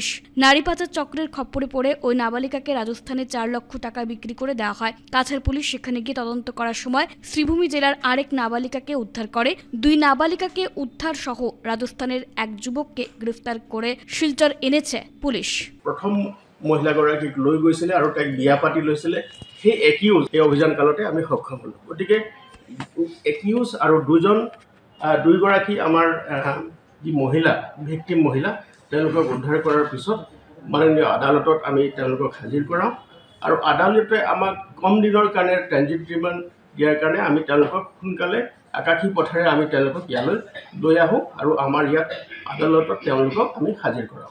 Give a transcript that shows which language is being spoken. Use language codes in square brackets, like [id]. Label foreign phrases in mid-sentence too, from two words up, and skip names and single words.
[bn] নারী পাচার চক্রের খপ্পরে পড়ে ওই নাবালিকাকে রাজস্থানে 4 লক্ষ টাকা বিক্রি করে দেওয়া হয়। কাছাড় পুলিশ সেখানে গিয়ে তদন্ত করার সময় শ্রীভূমি জেলার আরেক নাবালিকাকে উদ্ধার করে। 2 নাবালিকাকে উদ্ধার সহ রাজস্থানের এক যুবককে গ্রেফতার করে শিলচর এনেছে পুলিশ। [as] প্রথম মহিলাগৰাকীক লৈ গৈছিলে আৰু তাইক বিয়া পাতি লৈছিলে। সেই একিউজ এই অভিযান কালতে আমি সক্ষম হ'লোঁ। গতিকে একিউজ আৰু দুইগৰাকী আমাৰ যি মহিলা ভিক্টিম মহিলা, তেওঁলোকক উদ্ধাৰ কৰাৰ পিছত মাননীয় আদালতত আমি তেওঁলোকক হাজিৰ কৰাওঁ আৰু আদালতে আমাক কম দিনৰ কাৰণে [en] transit remand [as] দিয়াৰ কাৰণে আমি তেওঁলোকক সোনকালে আকাশী পথেৰে আমি তেওঁলোকক ইয়ালৈ লৈ আহোঁ আৰু আমাৰ ইয়াত আদালতত তেওঁলোকক আমি হাজিৰ কৰাওঁ।